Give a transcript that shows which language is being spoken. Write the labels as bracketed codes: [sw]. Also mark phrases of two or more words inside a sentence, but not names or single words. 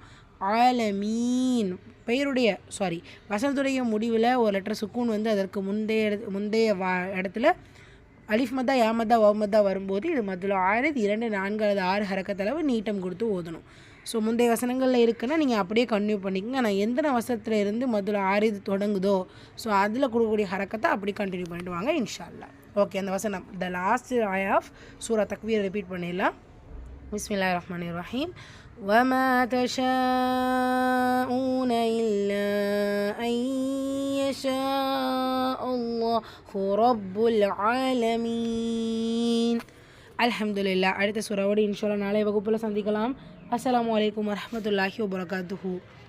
[ta] ஆலமீன் பெயருடைய வசனத்துடைய முடிவில் ஒரு லெட்டர் சுக்கூன் வந்து அதற்கு முந்தைய இடத்துல [ar] ألف مدة ياء مدة واو مدة [ta] வரும்போது இது மதுல ஆயிரத்தி 2 4 அல்லது 6 ஹரக்கத் அளவு நீட்டம் கொடுத்து ஓதணும். ஸோ முந்தைய வசனங்களில் இருக்குன்னா நீங்கள் அப்படியே கன்டினியூ பண்ணிக்கோங்க. ஆனால் எந்த வசனத்தில் இருந்து [ar] مد العارض [ta] தொடங்குதோ ஸோ அதில் கொடுக்கக்கூடிய ஹரக்கத்தை அப்படி கண்டினியூ பண்ணிட்டு வாங்க [ar] إن شاء الله. [ta] ஓகே, அந்த வசனம் [en] the last ay of [ta] சூரா தக்வீர் ரிப்பீட் பண்ணிடலாம். [ar] بسم الله الرحمن الرحيم. وما تشاءون إلا أن يشاء الله رب العالمين. [ta] அல்ஹம்துலில்லாஹ். அடுத்த சூராவோடு [ar] إن شاء الله [ta] நாளை வகுப்பில் சந்திக்கலாம். [ar] السلام عليكم ورحمة الله وبركاته.